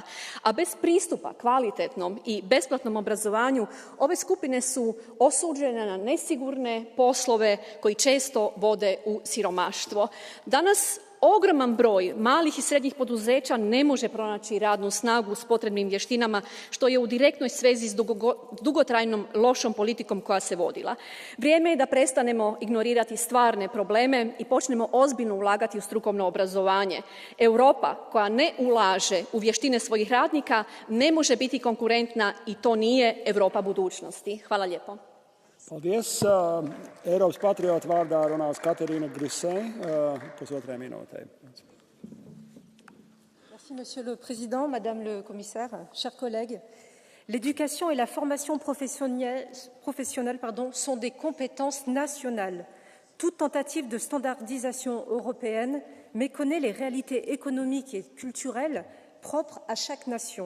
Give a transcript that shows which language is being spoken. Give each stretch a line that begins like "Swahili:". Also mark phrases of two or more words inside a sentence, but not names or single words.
Croatian: A bez pristupa kvalitetnom i besplatnom obrazovanju ove skupine su osuđene na nesigurne poslove koji često vode u siromaštvo. Danas ogroman broj malih i srednjih poduzeća ne može pronaći radnu snagu s potrebnim vještinama, što je u direktnoj svezi s dugotrajnom lošom politikom koja se vodila. Vrijeme je da prestanemo ignorirati stvarne probleme i počnemo ozbiljno ulagati u strukovno obrazovanje. Europa koja ne ulaže u vještine svojih radnika ne može biti konkurentna i to nije Europa budućnosti. Hvala lijepo.
Latvian: Paldies. Eiropas patriotu vārdā runās Katerīna Grisē, 1,5 minūtē.
French: Merci, Monsieur le Président, Madame le Commissaire, chers collègues. L'éducation et la formation professionnelle sont des compétences nationales. Toute tentative de standardisation européenne méconnaît les réalités économiques et culturelles propres à chaque nation.